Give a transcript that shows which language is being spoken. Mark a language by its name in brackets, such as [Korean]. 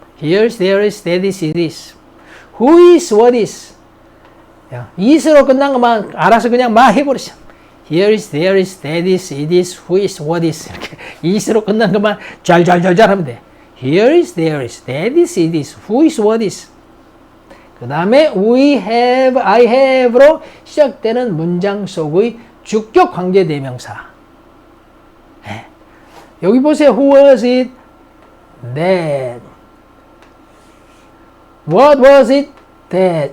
[English] Here is, there is, that is, it is. Who is, what is. [Korean] is로 끝난 것만 알아서 그냥 막 해버리죠. [English] Here is, there is, that is, it is, who is, what is. [Korean] 이렇게 is로 끝난 것만 잘 하면 돼. [English] Here is, there is, that is, it is, who is, what is. [Korean] 그 다음에 we have, I have로 시작되는 문장 속의 주격 관계대명사. 네. 여기 보세요. [English] Who was it? That. What was it? that.